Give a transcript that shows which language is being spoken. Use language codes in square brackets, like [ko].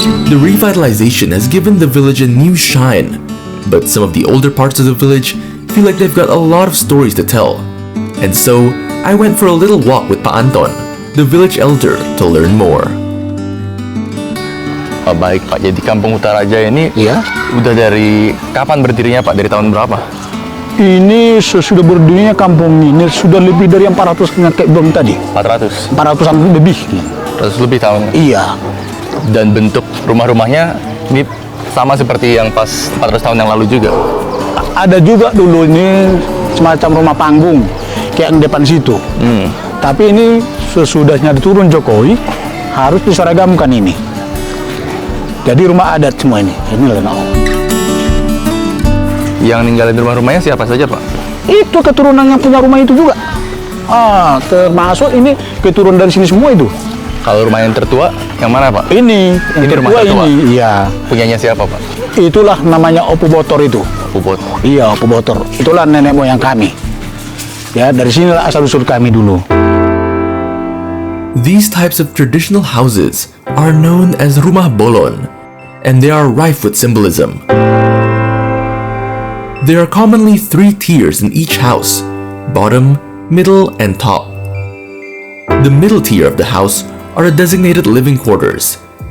[en] The revitalization has given the village a new shine, but some of the older parts of the village feel like they've got a lot of stories to tell. And so, I went for a little walk with Pa Anton, the village elder, to learn more. [id] Baik Pak, jadi Kampung Hutaraja ini udah dari kapan berdirinya Pak? Dari tahun berapa? Ini sesudah berdirinya kampung ini sudah lebih dari 400 kakek bom tadi. 400? 400-an lebih. 400 lebih tahun? Iya. Dan bentuk rumah-rumahnya ini sama seperti yang pas 400 tahun yang lalu juga? Ada juga dulu ini semacam rumah panggung kayak yang depan situ. Tapi ini sesudahnya diturun Jokowi harus diseragamkan ini. Jadi rumah adat semua ini. Ini lah. Yang ninggalin rumah-rumahnya siapa saja Pak? Itu keturunan yang punya rumah itu juga. Termasuk ini keturunan dari sini semua itu. Kalau rumah yang tertua yang mana Pak? Ini yang rumah tertua tertua? ini. Iya. Punyanya siapa Pak? Itulah namanya Opu Botor itu. Puput. Iya, Opu Botor. Itulah nenek moyang kami. Ya, dari sinilah asal-usul kami dulu. [en] These types of traditional houses are known as rumah bolon, and they are rife with symbolism. There are commonly 3 tiers in each house: bottom, middle, and top. The middle tier of the house are designated living quarters.